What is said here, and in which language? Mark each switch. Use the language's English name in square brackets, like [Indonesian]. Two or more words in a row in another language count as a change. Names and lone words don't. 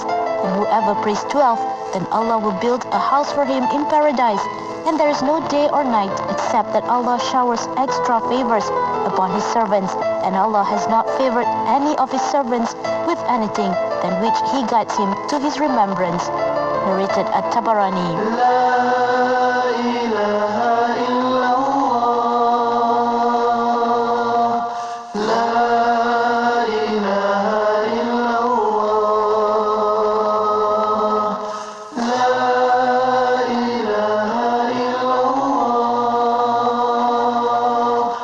[English] And whoever prays 12, then Allah will build a house for him in paradise. And there is no day or night except that Allah showers extra favors upon His servants. And Allah has not favored any of His servants with anything than which He guides him to His remembrance. Narrated at Tabarani. [Arabic] لا إله إلا الله. لا إله إلا الله. لا إله إلا الله.